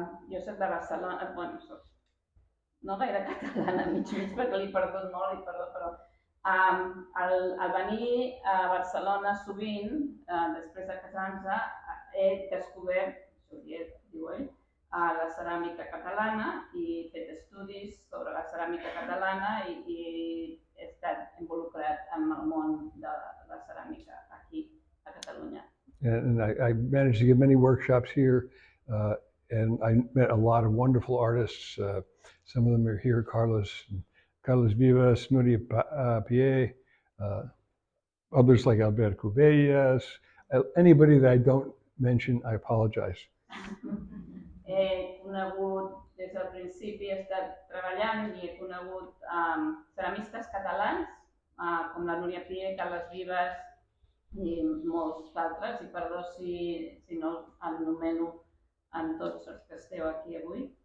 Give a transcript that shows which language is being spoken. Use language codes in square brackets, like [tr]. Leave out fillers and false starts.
[ca] Jo soc de Barcelona, bueno, no gaire catalana, mig perquè l'he perdut molt, però al venir a Barcelona sovint, després de casar-nos, he descobert, diu ell, la ceràmica catalana i he fet estudis sobre la ceràmica catalana i he estat involucrat en el món de la ceràmica aquí a Catalunya. [en] And I managed to give many workshops here, and I met a lot of wonderful artists. Some of them are here, Carlos Vivas, Nuria Pié, others like Alberto Cuvellas. Anybody that I don't mention, I apologize. [ca] He conegut, des del principi he estat treballant i he conegut ceramistes catalans, com la Núria Pié, Carles Vives i molts altres, i perdó si no el nomeno en tots els que esteu aquí avui.